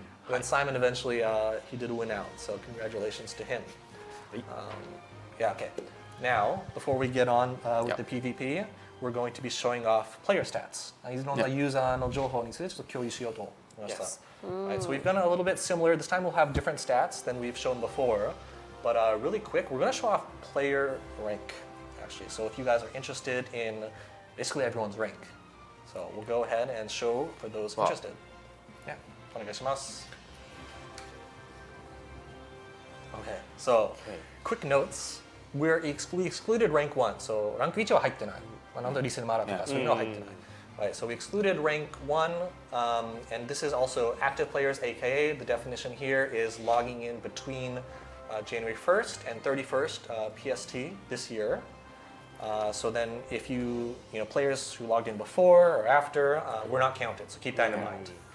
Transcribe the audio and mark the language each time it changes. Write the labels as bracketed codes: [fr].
[en] But then Simon eventually he did win out, so congratulations to him. Yeah, okay. Now, before we get on with the PvP, we're going to be showing off player stats. [ja] いろんなユーザーの情報についてちょっと共有しようと思いました。 [en] Yes. Right, so we've done a little bit similar. This time we'll have different stats than we've shown before. But really quick, we're going to show off player rank, actually. So if you guys are interested in basically everyone's rank. So we'll go ahead and show for those interested. [ja] Yeah, お願いします。 [en] Okay, so quick notes. We excluded rank 1, so rank 1 [ja] は入ってない。なんとリセルマラとかそういうのは入ってない。 [en] Right, so we excluded rank 1, and this is also active players, aka the definition here is logging in between January 1st and 31st PST this year. So then if players who logged in before or after, we're not counted, so keep that in mind.